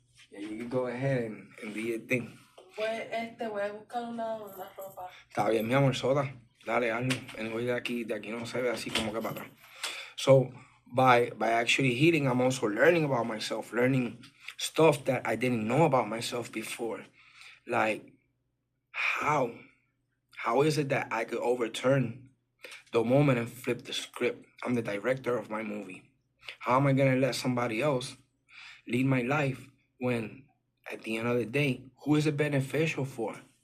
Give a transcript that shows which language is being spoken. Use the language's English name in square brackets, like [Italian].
[English] Yeah, you can go ahead and do your thing. [Spanish] Pues, voy a buscar una ropa. Está bien, mi amor, soda. Dale, hazlo. [English] Anyway, [Spanish] de aquí no se ve así como que para atrás. [English] So, by actually healing, I'm also learning about myself, learning stuff that I didn't know about myself before. Like, how is it that I could overturn the moment and flip the script? I'm the director of my movie. How am I going to let somebody else lead my life when at the end of the day, who is it beneficial for?